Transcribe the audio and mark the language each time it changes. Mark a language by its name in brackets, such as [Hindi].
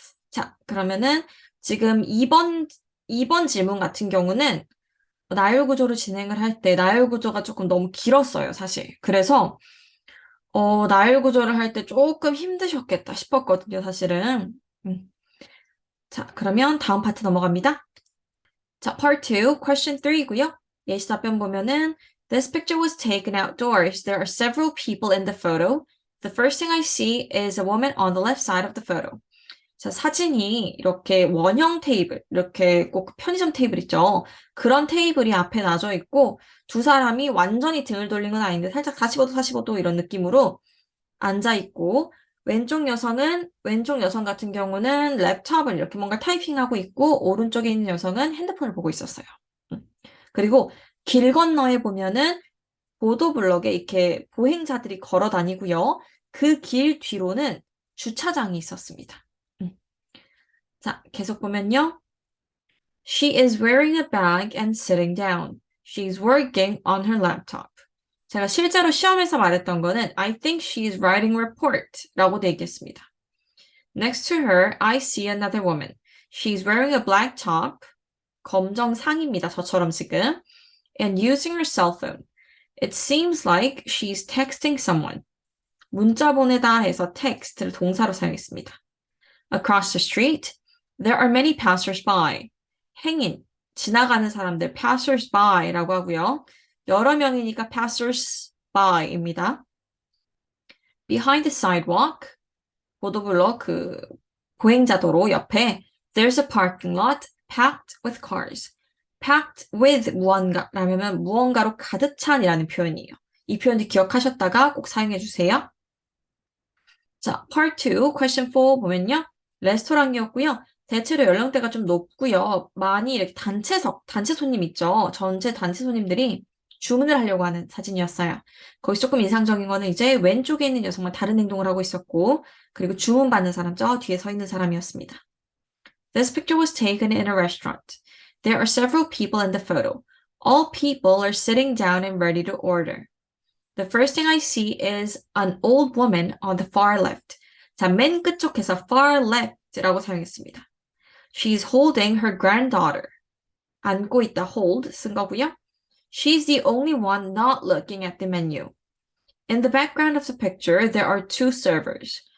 [Korean] 자, 그러면은 지금 2번 질문 같은 경우는 나열 구조를 진행을 할 때 나열 구조가 조금 너무 길었어요, 사실. 그래서 나열 구조를 할 때 조금 힘드셨겠다 싶었거든요, 사실은. 음. 자, 그러면 다음 파트 넘어갑니다. 자, part 2, question 3고요. 예시 답변 보면은 [English] This picture was taken outdoors. There are several people in the photo. The first thing I see is a woman on the left side of the photo. [Korean] 자, 사진이 이렇게 원형 테이블, 이렇게 꼭 편의점 테이블 있죠. 그런 테이블이 앞에 놔져 있고, 두 사람이 완전히 등을 돌린 건 아닌데, 살짝 45도, 45도 이런 느낌으로 앉아 있고, 왼쪽 여성 같은 경우는 랩탑을 이렇게 뭔가 타이핑하고 있고, 오른쪽에 있는 여성은 핸드폰을 보고 있었어요. 그리고 길 건너에 보면은 보도블럭에 이렇게 보행자들이 걸어 다니고요. 그 길 뒤로는 주차장이 있었습니다. 자, 계속 보면요. [English] She is wearing a bag and sitting down. She's working on her laptop. [Korean] 제가 실제로 시험에서 말했던 거는 [English] I think she is writing a report [Korean] 라고 돼 있겠습니다. [English] Next to her, I see another woman. She's wearing a black top. [Korean] 검정 상의입니다. 저처럼 지금. [English] And using her cell phone. It seems like she's texting someone. [Korean] 문자 보내다 해서 text를 동사로 사용했습니다. [English] Across the street, there are many passers-by. [Korean] 행인, 지나가는 사람들, passers-by라고 하고요. 여러 명이니까 passers-by입니다. [English] Behind the sidewalk, [Korean] 보도블록 보행자 도로 옆에 [English] there's a parking lot packed with cars. packed with [Korean] 무언가라면 무언가로 가득 찬이라는 표현이에요. 이 표현을 기억하셨다가 꼭 사용해 주세요. 자, part 2, question 4 보면요. 레스토랑이었고요. 대체로 연령대가 좀 높고요. 많이 이렇게 단체석, 단체 손님 있죠. 전체 단체 손님들이 주문을 하려고 하는 사진이었어요. 거기서 조금 인상적인 거는 이제 왼쪽에 있는 여성만 다른 행동을 하고 있었고, 그리고 주문받는 사람 저 뒤에 서 있는 사람이었습니다. [English] This picture was taken in a restaurant. There are several people in the photo. All people are sitting down and ready to order. The first thing I see is an old woman on the far left. [Korean] 자, 맨 끝쪽에서 [English] far left [Korean] 라고 사용했습니다. [English] She's holding her granddaughter. [Korean] 안고 있다, hold 쓴 거고요. [English] She's the only one not looking at the menu. In the background of the picture, there are two servers.